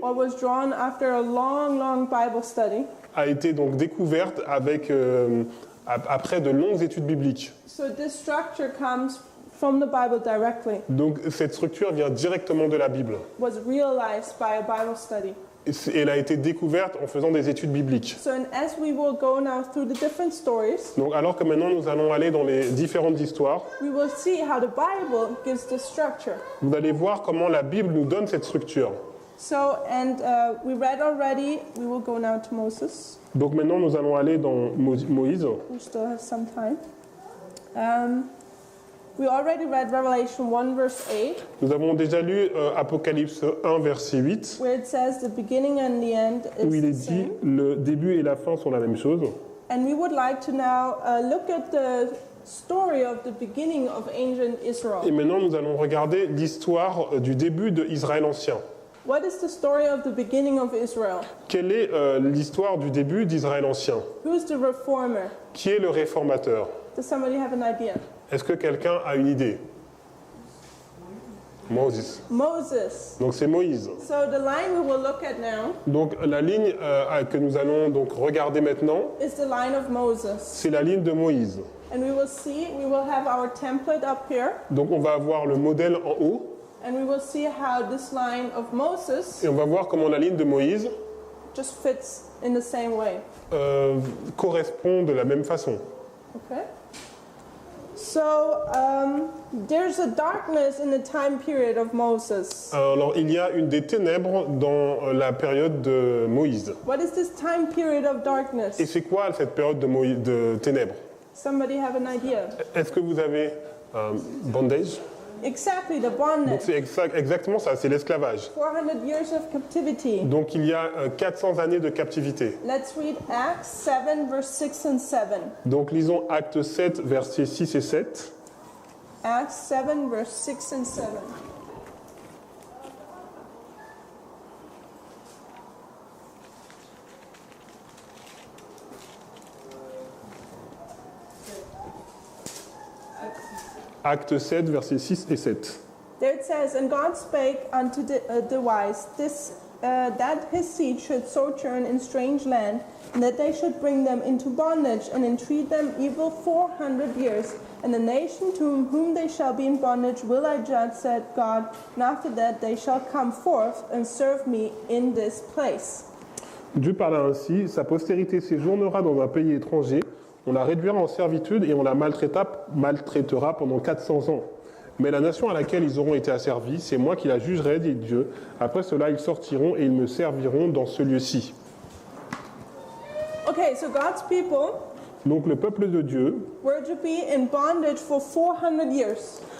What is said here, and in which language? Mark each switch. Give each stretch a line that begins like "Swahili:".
English: or was drawn after a long Bible study.
French: donc découverte après de longues études bibliques.
English: So this structure comes from the Bible directly,
French: Donc cette structure vient directement de la Bible.
English: was realized by a Bible study.
French: Et elle a été découverte en faisant des études bibliques.
English: So and as we will go now through the different stories,
French: Donc alors que maintenant nous allons aller dans les différentes histoires,
English: we will see how the Bible gives the structure.
French: vous allez voir comment la Bible nous donne cette structure.
English: So, and we read already, we will go now to Moses.
French: Donc maintenant nous allons aller dans Moïse.
English: We still have some time. We already read Revelation 1 verse 8,
French: Nous avons déjà lu Apocalypse 1 verset 8
English: where it says the beginning and the end
French: où il est
English: is the
French: dit
English: same.
French: le début et la fin sont la même chose.
English: And we would like to now look at the story of the beginning of ancient
French: Et
English: Israel.
French: maintenant nous allons regarder l'histoire du début de Israël ancien.
English: What is the story of the beginning of Israel?
French: Quelle est l'histoire du début d'Israël ancien?
English: Who's the reformer?
French: Qui est le réformateur?
English: Does somebody have an idea?
French: Est-ce que quelqu'un a une idée?
English: Moses. Moses.
French: Donc c'est Moïse.
English: So the line we will look at now
French: Donc la ligne que nous allons donc regarder maintenant,
English: is the line of Moses.
French: c'est la ligne de Moïse.
English: And we will have our template up here,
French: Donc on va avoir le modèle en haut
English: and we will see how this line of Moses
French: et on va voir comment la ligne de Moïse
English: just fits in the same way.
French: correspond de la même façon.
English: Okay? So there's a darkness in the time period of Moses.
French: Alors il y a une des ténèbres dans la période de Moïse.
English: What is this time period of
French: Et
English: darkness?
French: c'est quoi cette période de ténèbres?
English: Somebody have an idea?
French: Est-ce que vous avez bondage?
English: Exactly, the
French: Donc
English: bondage.
French: c'est exactement ça, c'est l'esclavage.
English: 400 years of captivity.
French: Donc il y a 400 années de captivité.
English: Let's read Acts 7, verse 6 and 7.
French: Donc lisons Actes 7, versets 6 et 7.
English: Acts 7, verse 6 and 7.
French: Acte 7, versets 6 et 7.
English: There it says, And God spake unto the wise, that his seed should sojourn in strange land, and that they should bring them into bondage, and entreat them evil 400 years. And the nation to whom they shall be in bondage will I judge, said God, and after that they shall come forth and serve me in this place.
French: Dieu parla ainsi, sa postérité séjournera dans un pays étranger, on la réduira en servitude et on la maltraitera pendant 400 ans. Mais la nation à laquelle ils auront été asservis, c'est moi qui la jugerai, dit Dieu. Après cela, ils sortiront et ils me serviront dans ce lieu-ci.
English: Okay, so God's people
French: Donc le peuple de Dieu
English: were to be in bondage for 400 years.